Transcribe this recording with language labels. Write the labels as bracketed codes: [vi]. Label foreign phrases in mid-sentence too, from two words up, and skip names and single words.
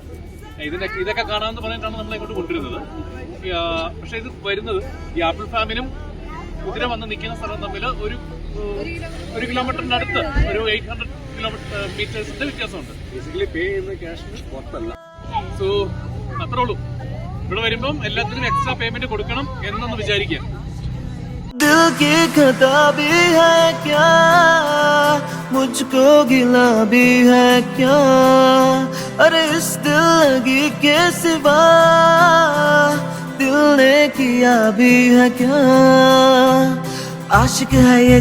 [ml] ഇതൊക്കെ കാണാമെന്ന് പറഞ്ഞിട്ടാണ് നമ്മളെ ഇങ്ങോട്ട് കൊണ്ടുവരുന്നത്. പക്ഷെ ഇത് വരുന്നത് ഈ [en] apple farm [ml] കുതിര വന്ന് നിൽക്കുന്ന സ്ഥലം തമ്മിൽ ഒരു കിലോമീറ്ററിന്റെ അടുത്ത് ഒരു 800 മീറ്റേഴ്സിന്റെ വ്യത്യാസമുണ്ട്. ബേസിക്കലി പേ ചെയ്യുന്ന ക്യാഷിന് പുറത്തല്ല. സോ അത്രേ ഉള്ളൂ. ഇവിടെ വരുമ്പം എല്ലാത്തിനും [en] extra payment [ml] കൊടുക്കണം എന്നൊന്ന് വിചാരിക്കുക. [hi] दिल की खता भी है क्या मुझको गिला भी है क्या अरे इस दिल लगी के सिवा दिल ने किया भी है क्या आशिक है ये